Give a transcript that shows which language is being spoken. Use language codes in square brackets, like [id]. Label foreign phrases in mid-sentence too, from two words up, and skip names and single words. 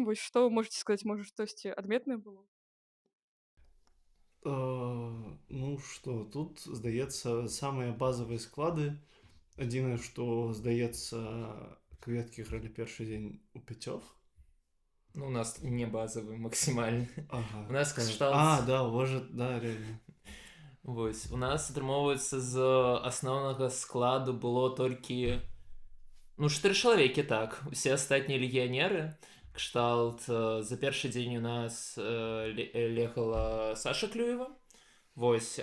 [be] Вось што можаце сказаць, можа штосьці адметнае было? [ru] Ну что, [be] тут, здаецца, самыя базавыя склады. Адзінае, што, здаецца, кветкі гралі першы дзень у 5. [ru] ну, у нас не базовый максимальный. Ага. У нас так. [be] кшталт... [ru] да, может, да, реально. [be] Вось. У нас атрымоўваецца з асноўнага складу было толькі 4 чалавекі, так. Усе астатнія легіянеры. Кшталт за першы дзень у нас легала Саша Клюева. Вось.